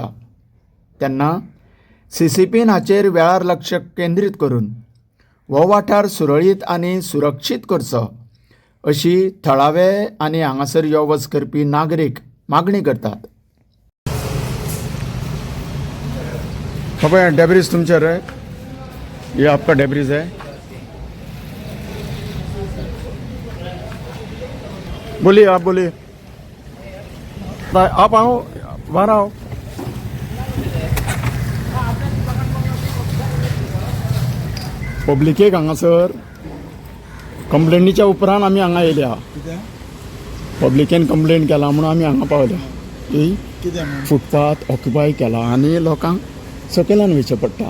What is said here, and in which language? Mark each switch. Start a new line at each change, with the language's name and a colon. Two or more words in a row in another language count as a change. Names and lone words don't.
Konkani: तेन्ना CCPन हाचेर वेळार लक्ष केंद्रीत करून हो वाठार सुरळीत आनी सुरक्षीत करचो अशी थळावे आनी हांगासर यो वच करपी नागरीक मागणी करतात. बाबा डॅब्रीज तुमचे रे,
Hindi: ये आपका डॅब्रीज है. बोलिए, आप बोलिए. आप आओ, बाहर आओ.
Konkani: पब्लिकेक हांगासर कंप्लेनीच्या उपरांत आमी हांगा येयल्या. कितें पब्लिकेन कंप्लेन केला म्हणून आमी हांगा पावल्या. कितें म्हूण
English: footpath occupy
Konkani: केला आनी लोकांक सकयल्यान वयचें पडटा.